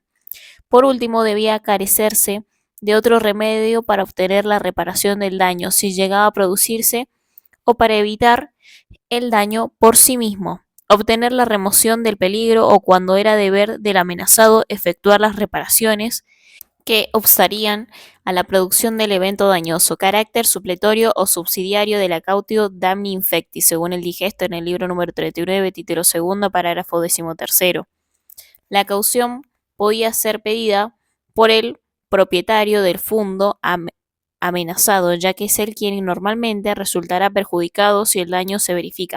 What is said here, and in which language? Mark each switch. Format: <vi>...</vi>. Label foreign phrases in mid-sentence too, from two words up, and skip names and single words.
<es>Por último, debía carecerse de otro remedio para obtener la reparación del daño si llegaba a producirse o para evitar el daño por sí mismo, obtener la remoción del peligro o cuando era deber del amenazado efectuar las reparaciones que obstarían a la producción del evento dañoso, carácter supletorio o subsidiario de la</es> <la>cautio damni infecti,</la> <es>según el digesto en el libro número 39, título segundo, parágrafo 13. La caución podía ser pedida por el propietario del fundo amenazado, ya que es él quien normalmente resultará perjudicado si el daño se verifica.</es>